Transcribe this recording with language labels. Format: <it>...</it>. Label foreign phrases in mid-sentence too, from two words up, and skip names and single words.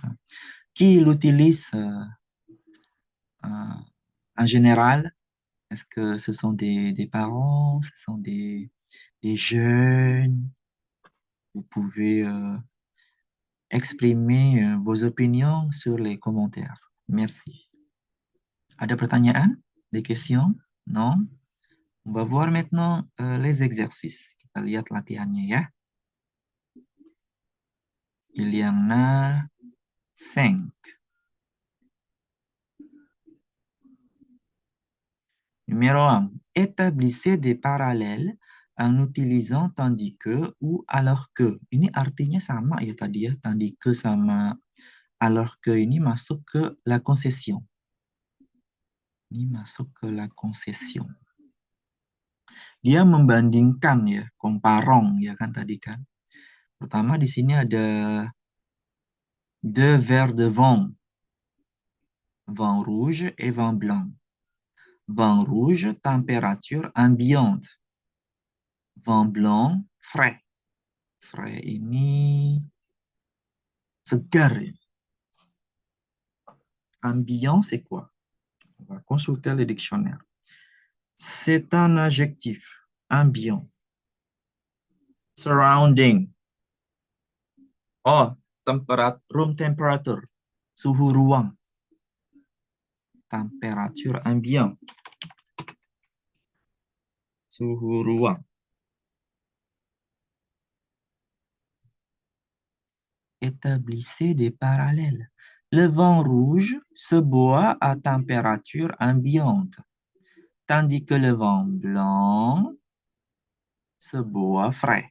<fr>Qui l'utilise en général? Est-ce que ce sont des parents, ce sont des jeunes? Vous pouvez exprimer vos opinions sur les commentaires. Merci.</fr> <id>Ada pertanyaan?</id> <fr>Des questions? Non? On va voir maintenant les exercices.</fr> <id>Kita lihat latihannya ya.</id> <fr>Il y en a 5. Numéro 1. Établissez des parallèles en utilisant tandis que ou alors que.</fr> <id>Ini artinya sama ya tadi ya.</id> <fr>Tandis que</fr> <id>sama</id> <fr>alors que</fr> <id>ini masuk ke</id> <fr>la concession.</fr> <id>Ini masuk ke</id> <fr>la concession.</fr> <id>Dia membandingkan ya, komparong ya kan tadi kan. Pertama di sini ada</id> <fr>deux verres de vin. Vin rouge et vin blanc. Vin rouge, température ambiante. Vin blanc, frais. Frais</fr> <id>ini segar.</id> <fr>Ambiant, c'est quoi? On va consulter le dictionnaire. C'est un adjectif. Ambiant.</fr> <en>Surrounding. Oh, room temperature.</en> <id>Suhu ruang.</id> <fr>Température ambiant.</fr> <id>Suhu ruang.</id> <fr>Établissez des parallèles. Le vin rouge se boit à température ambiante, tandis que le vin blanc se boit frais.</fr>